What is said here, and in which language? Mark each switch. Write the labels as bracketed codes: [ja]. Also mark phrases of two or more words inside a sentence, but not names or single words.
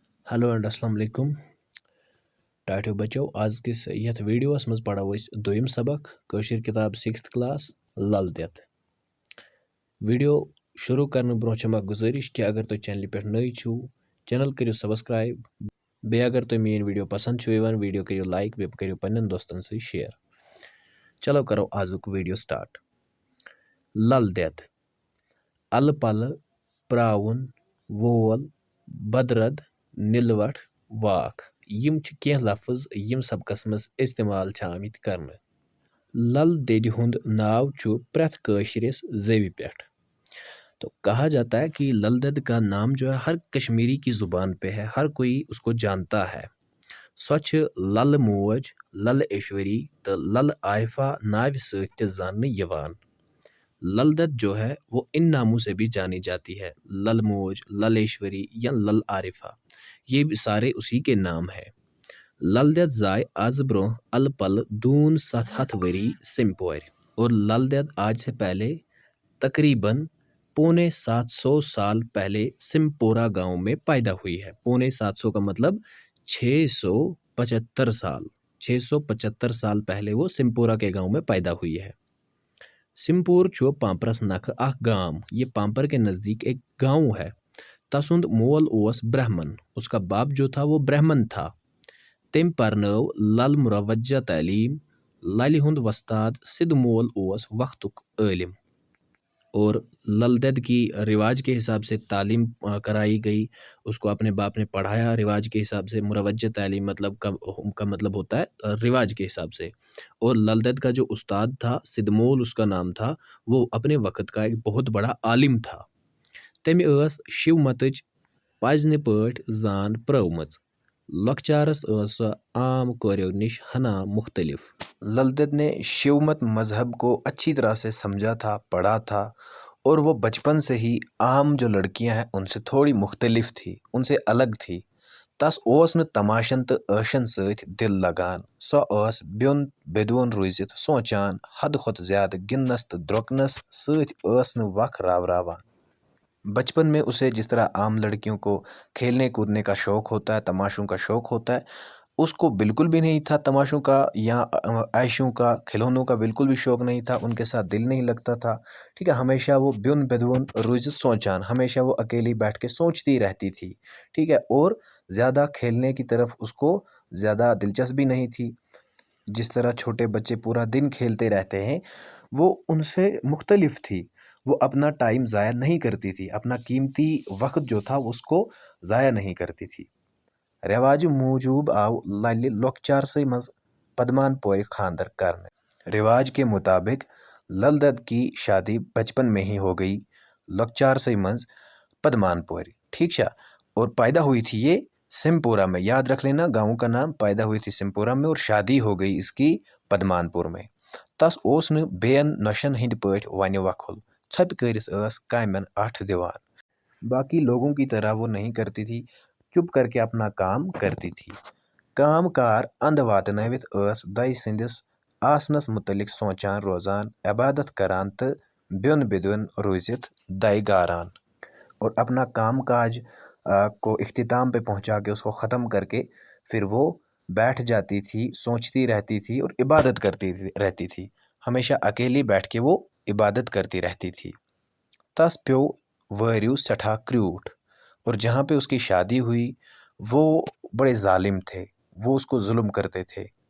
[en] hello and [ar] السلام عليكم [ks] टाटो बच्चों आज किस यथ वीडियोस मज पढ़ो दोयम सबक कशीर किताब 6th क्लास लल देत वीडियो शुरू करने ब्रो गुजारिश कि अगर तुम चैनल पे नई छो चैनल करो सब्सक्राइब बे अगर तुम मेन वीडियो पसंद छो यवान वीडियो करो लाइक बे करो पन्न दोस्तन से शेयर। चलो करो आजुक वीडियो स्टार्ट। लल देत अल पल प्राउन वोल बदरद निलवट वाक यम छ कह लफ्ज यम सबकस मज इस्तेमाल आमित करने। लल देद हुंद नाव छु प्रथ कशिरिस जवी पेठ। [hi] तो कहा जाता है कि लल देद का नाम जो है हर कश्मीरी की जुबान पे है, हर कोई उसको जानता है। [ks] स्वच्छ लल मोज लल ऐश्वरी तो लल आरिफा नाव सत जानने यवान। [hi] लल देद जो है वो इन नामों से भी जानी जाती है, लल मोज लल ऐश्वरी या लल आरिफा, ये भी सारे उसी के नाम है। [ks] लल देद जाय आज ब्रो अल पल दून 7 वरी सिंपोर [hi] और लल देद आज से पहले तकरीबन 750 साल पहले सिंपोरा गांव में पैदा हुई है। 750 का मतलब 675 साल, 675 साल पहले वो सिंपोरा के गांव में पैदा हुई है। [ks] सिंपोर छो पांपरस नख आख गांव, [hi] ये पांपर के नजदीक एक गांव है। [ks] तसुंद मोल ओस ब्राह्मण, [hi] उसका बाप जो था वो ब्राह्मण था। [ks] तम परनव लल मुरवज्जा तालीम, लल हुंद वस्ताद सिद मोल ओस वक्तुक इल्म। [hi] और लल देद की रिवाज के हिसाब से तालीम कराई गई, उसको अपने बाप ने पढ़ाया रिवाज के हिसाब से। मुरवज्जा तालीम मतलब का मतलब होता है रिवाज के हिसाब से। और लल देद का जो उस्ताद था सिदमोल उसका नाम था, वो अपने वक्त का एक बहुत बड़ा आलिम था। [ks] तम शिव मतच पजन पट जान प्रवमच, लकचारस आम कोरियो निश हना मुख्तलिफ। [hi] लल देद ने शिवमत मजहब को अच्छी तरह से समझा था, पढ़ा था, और वो बचपन से ही आम जो लड़कियां हैं उनसे थोड़ी मुख्तलिफ थी, उनसे अलग थी। [ks] तस ओस न तमाशन तो ऐशन सत दिल लगान, सो ओस ब्योन बेदोन रूजित सोचान, हद खुद ज्यादा गिनस तो द्रोकनस सत ओस न वख रावरावान। [hi] बचपन में उसे जिस तरह आम लड़कियों को खेलने कूदने का शौक होता है, तमाशों का शौक होता है, उसको बिल्कुल भी नहीं था तमाशों का या ऐशों का, खिलौनों का बिल्कुल भी शौक नहीं था, उनके साथ दिल नहीं लगता था। ठीक है, हमेशा वो [ks] ब्युन बेदुन रुज सोचान, [hi] हमेशा वो अकेली बैठ के सोचती रहती थी। ठीक है, और ज़्यादा खेलने की तरफ उसको ज़्यादा दिलचस्पी नहीं थी। जिस तरह छोटे बच्चे पूरा दिन खेलते रहते हैं, वो उनसे मुख्तलिफ थी। वो अपना टाइम ज़ाया नहीं करती थी, अपना कीमती वक्त जो था उसको ज़ाया नहीं करती थी। [ks] रिवाज मूजूब आव लल लोकचारसई मज पदमान पोर खानदर करने। [hi] रिवाज के मुताबिक लल देद की शादी बचपन में ही हो गई, [ks] लोकचारसई मज पदमान पोर। [hi] ठीक है, और पैदा हुई थी ये सिमपुरा में, याद रख लेना गाँव का नाम। पैदा हुई थी सिमपुरा में और शादी हो गई इसकी पदमानपुर में। [ks] तस ओस न बेन नशन हिंद पट वन वखुल, छप करिस कामन अठ दिवान। [hi] बाकी लोगों की तरह वो नहीं करती थी, चुप करके अपना काम करती थी। [ks] काम कार अंध वातनवित दई सिंदिस आसनस मुतलिक सोचान रोजान, इबादत करान तो ब्युन बिदुन रूजित दई गारान। [hi] और अपना काम काज को इख्तिताम पे पहुंचा के उसको ख़त्म करके फिर वो बैठ जाती थी, सोचती रहती थी और इबादत करती रहती थी। हमेशा अकेली बैठ के वो इबादत करती रहती थी। [ks] तस प्यो वरियु सठा क्रूट, [hi] और जहाँ पे उसकी शादी हुई वो बड़े जालिम थे, वो उसको जुल्म करते थे।